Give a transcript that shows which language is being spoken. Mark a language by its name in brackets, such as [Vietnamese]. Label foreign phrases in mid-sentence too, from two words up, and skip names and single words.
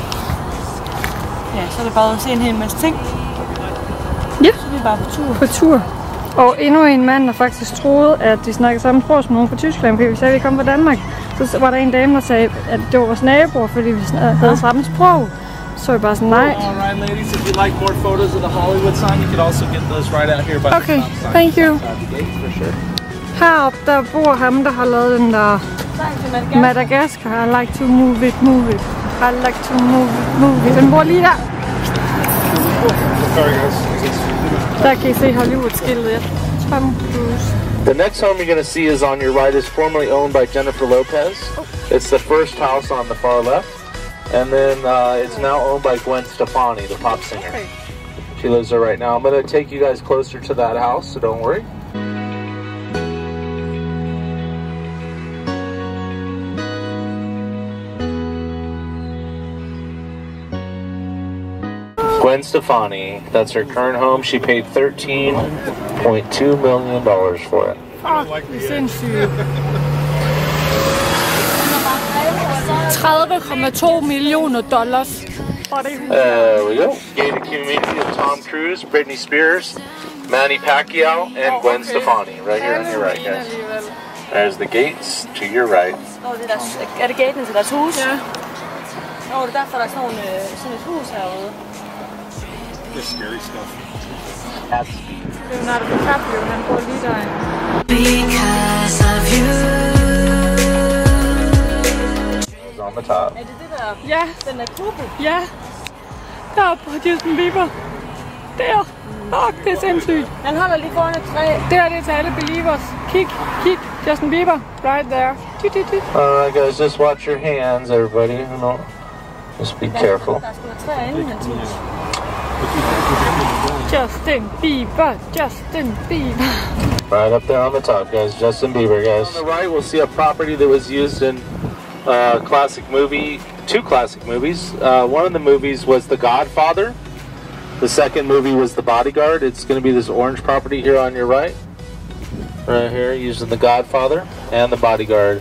[Danish] Ja, så er det bare at se en hel masse ting. Ja. Så er vi bare på tur. På tur. Og endnu en mand, der faktisk troede, at de snakkede samme sprog som nogen fra Tyskland, fordi vi sagde, at vi kom fra Danmark. Så var der en dame, der sagde, at det var vores naboer, fordi vi havde samme sprog. Så er vi bare sådan, nej. [English] Alright, ladies, if you'd like more photos of the Hollywood sign, you can also get those right out here by the Okay, stop sign. thank you. For sure. [Danish] Heroppe, der bor ham, der har lavet den der Madagascar. [English] I like to move it, move it. I like to move it, move it. [Danish] Den bor lige der. [English] Sorry, guys. [Danish] Der kan I se Hollywood-skiltet. Tom Cruise. [English] The next home you're going to see is on your right is formerly owned by Jennifer Lopez. It's the first house on the far left. And then it's now owned by Gwen Stefani, the pop singer. Okay. She lives there right now. I'm going to take you guys closer to that house, so don't worry. Gwen Stefani, that's her current home. She paid $13.2 million for it. [Danish] Det er sindssygt. 30,2 millioner dollars. [English] There we go. Gated community of Tom Cruise, Britney Spears, Manny Pacquiao, and Gwen Stefani. Right here on your right, guys. There's the gates to your right. [Danish] Er det gaten til deres hus? Ja. Nå, det er derfor, der er sådan et hus herude. [English] This scary stuff. At speed. [Danish] Leonardo DiCaprio, han bor lige derinde. [English] Because of you. It's on the top. [Danish] Er det det der? Ja, Den der kuppel? ja. Der på Justin Bieber. Der. Fuck, det er sindssygt. Han holder lige foran et træ. Det er det til alle believers. Kig, kig. Justin Bieber. [English] Right there. Alright, guys, just watch your hands, everybody. You know, just be careful. [Danish] Der er sgu et træ inde i hans hus. [English] Justin Bieber. Justin Bieber. Right up there on the top, guys. Justin Bieber, guys. On the right, we'll see a property that was used in classic movie, two classic movies. One of the movies was The Godfather. The second movie was The Bodyguard. It's going to be this orange property here on your right. Right here, using The Godfather and The Bodyguard.